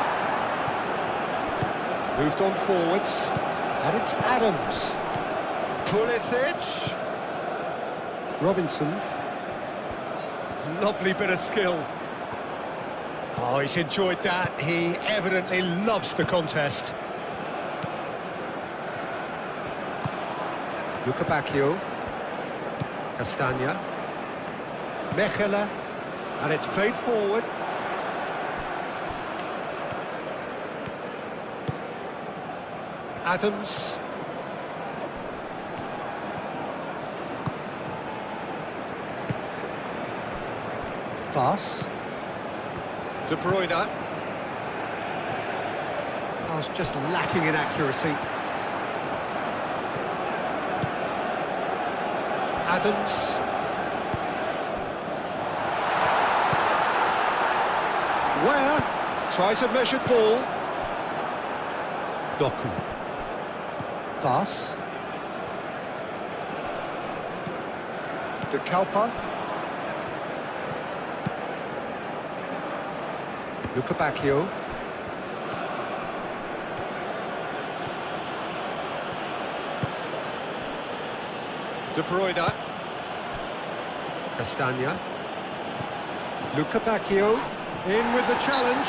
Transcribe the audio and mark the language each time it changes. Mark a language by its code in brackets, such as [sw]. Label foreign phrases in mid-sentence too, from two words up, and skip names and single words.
[en] Moved on forwards. And it's Adams. Pulisic. Robinson. Lovely bit of skill. Oh, he's enjoyed that. He evidently loves the contest. Luca Bacchio. Castagna. Mechela. And it's played forward. Adams. Fas. De Bruyne. I was just lacking in accuracy. Adams. Where? Tries a measured ball. Doku. Vaz. De Kalpa. Luca Bacchio. De Bruyne. Castagna. Luca Bacchio. In with the challenge.